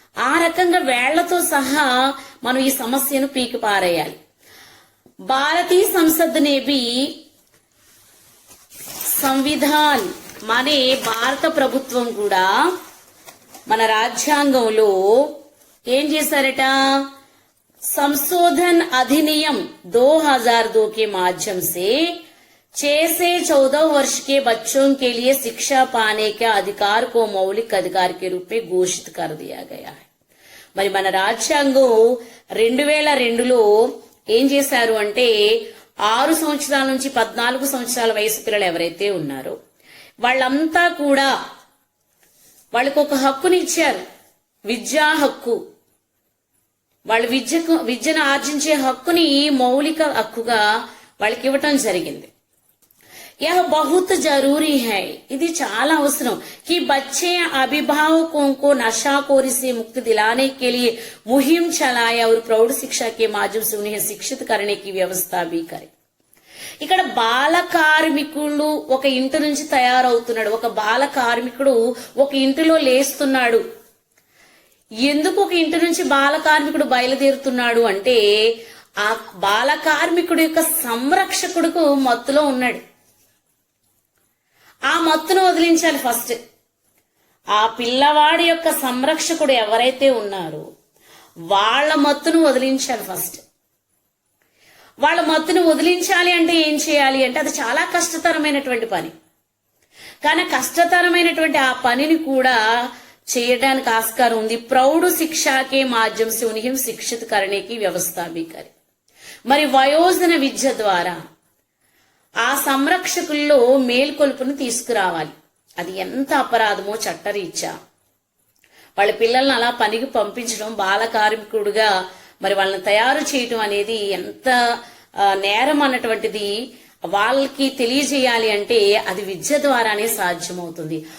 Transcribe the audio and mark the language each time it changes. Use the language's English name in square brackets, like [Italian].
[Telugu] ఆ రకంగా వేళ్లతో సహా మనం ఈ సమస్యను పీకి పారేయాలి. [Hindi] భారతీయ సంసద్ నే భీ సంవిధాన్ [Telugu] మనే భారత ప్రభుత్వం కూడా మన రాజ్యాంగంలో ఏం చేశారట, [Hindi] సంశోధన్ అధినియం 2002 के माध्यम से 6 से 14 वर्ष के बच्चों के लिए शिक्षा पाने के अधिकार को मौलिक अधिकार के रूप में घोषित कर दिया गया है. [Telugu] మరి మన రాజ్యాంగం 2002లో ఏం చేశారు అంటే 6 సంవత్సరాల నుంచి 14 సంవత్సరాల వయసు పిల్లలు ఎవరైతే ఉన్నారో వాళ్ళంతా కూడా వాళ్ళకు ఒక హక్కుని ఇచ్చారు, విద్యా హక్కు. వాళ్ళ విద్యను ఆర్జించే హక్కుని మౌలిక హక్కుగా వాళ్ళకి ఇవ్వటం జరిగింది. [Hindi] यह बहुत जरूरी है, [Telugu] ఇది చాలా అవసరం [Hindi] कि बच्चे अभिभावकों को नशाखोरी से मुक्ति दिलाने के लिए मुहिम चलाए और प्रौढ़ शिक्षा के माध्यम से उन्हें शिक्षित करने की व्यवस्था भी करे. [Telugu] ఇక్కడ బాల కార్మికుడు ఒక ఇంటి నుంచి తయారవుతున్నాడు, ఒక బాల కార్మికుడు ఒక ఇంటిలో లేస్తున్నాడు. ఎందుకు ఒక ఇంటి నుంచి బాల కార్మికుడు బయలుదేరుతున్నాడు అంటే ఆ బాల కార్మికుడు యొక్క సంరక్షకుడుకు మత్తులో ఉన్నాడు. ఆ మత్తును వదిలించాలి ఫస్ట్. ఆ పిల్లవాడి యొక్క సంరక్షకుడు ఎవరైతే ఉన్నారో వాళ్ళ మత్తును వదిలించాలి ఫస్ట్. వాళ్ళ మత్తును వదిలించాలి అంటే ఏం చేయాలి అంటే అది చాలా కష్టతరమైనటువంటి పని. కానీ కష్టతరమైనటువంటి ఆ పనిని కూడా చేయడానికి ఆస్కారం ఉంది. [Hindi] ప్రౌఢ శిక్షాకే మాధ్యం से उन्हें शिक्षित करने की व्यवस्था भी करे. [Telugu] మరి వయోజన విద్య ద్వారా ఆ సంరక్షకుల్లో మేల్కొల్పును తీసుకురావాలి. అది ఎంత అపరాధమో చట్టరీత్యా. వాళ్ళ పిల్లల్ని అలా పనికి పంపించడం, బాల కార్మికుడుగా మరి వాళ్ళని తయారు చేయటం అనేది ఎంత నేరం అన్నటువంటిది వాళ్ళకి తెలియజేయాలి అంటే అది విద్య ద్వారానే సాధ్యమవుతుంది.